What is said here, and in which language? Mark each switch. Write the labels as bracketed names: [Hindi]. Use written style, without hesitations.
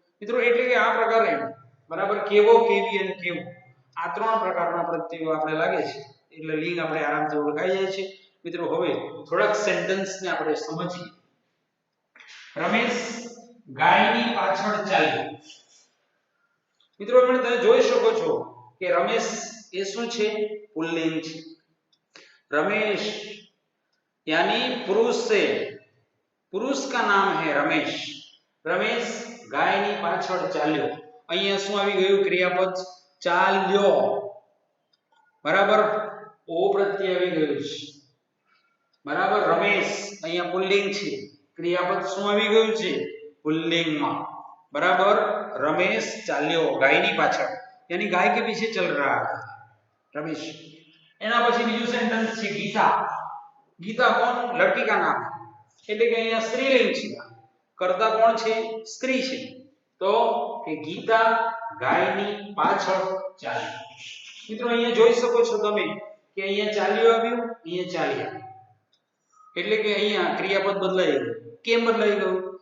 [Gujarati] મિત્રો એટલે કે આ પ્રકારે, બરાબર, કેવો, કેવી અને કેવું, આ ત્રણ પ્રકારના પ્રત્યયો આપણે લાગે છે એટલે લિંગ આપણે આરામથી ઓળખાઈ જાય છે. મિત્રો હવે થોડાક સેન્ટેન્સ ને આપણે સમજીએ. રમેશ ગાયની પાછળ ચાલ્યો. મિત્રો તમે જોઈ શકો છો કે રમેશ એ શું છે? પુલ્લિંગ છે. [Hindi] रमेश यानी पुरुष से, पुरुष का नाम है रमेश. [Gujarati] रमेश गायनी पाछળ ચાલ્યો. અહીંયા શું આવી ગયું? ક્રિયાપદ ચાલ્યો. બરાબર, ઓ પ્રત્યય આવી ગયું છે. બરાબર, રમેશ અહીંયા પુલ્લિંગ છે, ક્રિયાપદ શું આવી ગયું છે? પુલ્લિંગમાં. बराबर, रमेश चाल्यो गायनी पाछळ, [Hindi] यानी गाय के पीछे चल रहा है रमेश. [Gujarati] एना પછી બીજું સેન્ટેન્સ છે ગીતા. ગીતા કોણ? [Hindi] લड़की का नाम है, [Gujarati] એટલે કે અહીંયા સ્ત્રીલિંગ છે. કર્તા કોણ છે? સ્ત્રી છે. તો કે ગીતા ગાયની પાછળ ચાલી. મિત્રો અહીંયા જોઈ શકો છો તમે કે અહીંયા ચાલ્યો આવ્યું, અહીંયા ચાલ્યા, એટલે કે અહીંયા ક્રિયાપદ બદલાઈ ગયું. કેમ બદલાઈ ગયું?